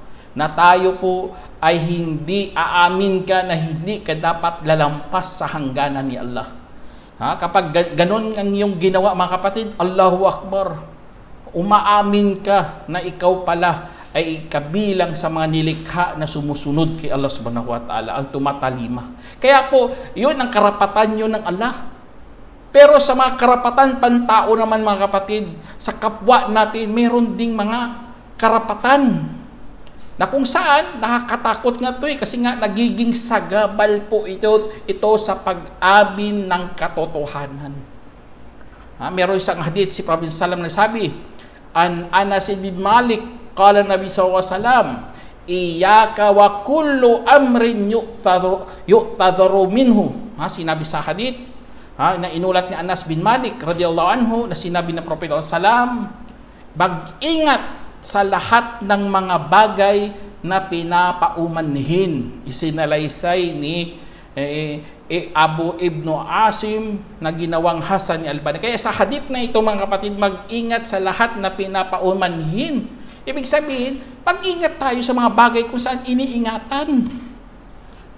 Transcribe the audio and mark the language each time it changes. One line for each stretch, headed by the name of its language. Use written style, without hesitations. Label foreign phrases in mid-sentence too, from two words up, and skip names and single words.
Filipino: Na tayo po ay hindi aamin ka na hindi ka dapat lalampas sa hangganan ni Allah. Kapag ganon ang iyong ginawa mga kapatid,
Arabic: الله أكبر,
Filipino: umaamin ka na ikaw pala ay kabilang sa mga nilikha na sumusunod kay Allah
Arabic: سبحانه وتعالى,
Filipino: ang tumatalima. Kaya po, yun ang karapatan yun ng Allah. Pero sa mga karapatan pantao naman mga kapatid, sa kapwa natin, meron ding mga karapatan na kung saan nakakatakot nga ito kasi nga nagiging sagabal po ito sa pag-amin ng katotohanan. Meron isang hadith si Prophet sallam nagsabi,
Arabic: عن أنس بن مالك قال النبي صلى الله عليه وسلم، إياك وكل أمر يعتذر منه.
Filipino: Sinabi sa hadith na inulat ni Anas bin Malik
Arabic: رضي الله عنه,
Filipino: na sinabi ng Prophet
Arabic: صلى الله عليه وسلم,
Filipino: mag-ingat sa lahat ng mga bagay na pinapaumanhin. Isinalaysay ni Abu Ibn Asim na ginawang Hasan ni Albani. Kaya sa hadith na ito mga kapatid, mag-ingat sa lahat na 'Ibig sabihin, pag-ingat tayo sa mga bagay kung saan iniingatan.